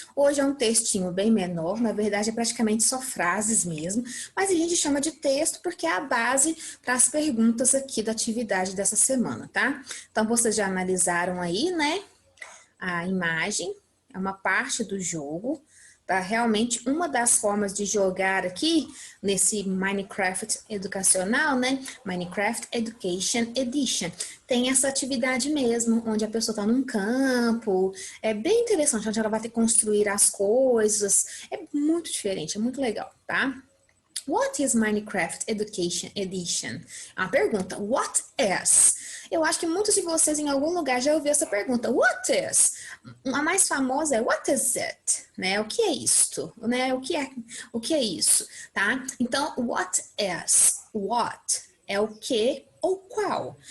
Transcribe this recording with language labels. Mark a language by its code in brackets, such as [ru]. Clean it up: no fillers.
[pt] Hoje é um textinho bem menor, na verdade é praticamente só frases mesmo, mas a gente chama de texto porque é a base para as perguntas aqui da atividade dessa semana, tá? Então, vocês já analisaram aí, né, a imagem, é uma parte do jogo, tá? Realmente, uma das formas de jogar aqui, nesse Minecraft educacional, né? Minecraft Education Edition. Tem essa atividade mesmo, onde a pessoa está num campo. É bem interessante, onde ela vai ter que construir as coisas. É muito diferente, é muito legal, tá? [en] What is Minecraft Education Edition? [pt] É uma pergunta. [en] What is? [pt] Eu acho que muitos de vocês em algum lugar já ouviram essa pergunta. [en] What is? [pt] A mais famosa é [en] What is it? [pt] Né? O que é isto? Né? O que é isso? Tá? Então, [en] what is? [pt] What é o que ou qual.